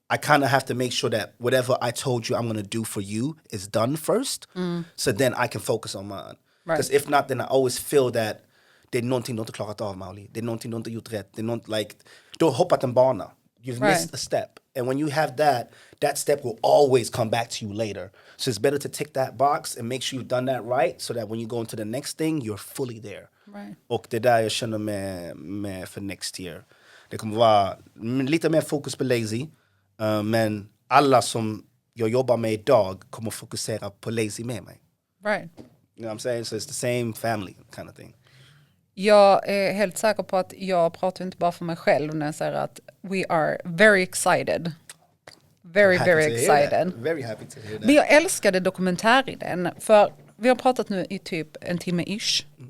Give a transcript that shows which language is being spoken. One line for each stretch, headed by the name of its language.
English: I kind of have to make sure that whatever I told you I'm going to do for you is done first. So then I can focus on mine. Because if not, then I always feel that
Swedish: det är någonting du inte klarat av, Mauli. Det är någonting du inte gjort rätt. Det är like, du har hoppat en bana.
English: You've missed a step. And when you have that step will always come back to you later. So it's better to tick that box and make sure you've done that right so that when you go into the next thing, you're fully there.
Swedish: Och det är där jag känner med för
English: next year.
Swedish: Det kommer vara lite mer fokus på Lazee. Men alla som jag jobbar med idag kommer fokusera på Lazee med mig.
English: You know what I'm saying? So it's the same family kind of thing.
Swedish: Jag är helt säker på att jag pratar inte bara för mig själv när jag säger att
English: we are very excited. Very excited. Very happy to hear that.
Swedish: Men jag älskade dokumentäridén för vi har pratat nu i typ en timme-ish.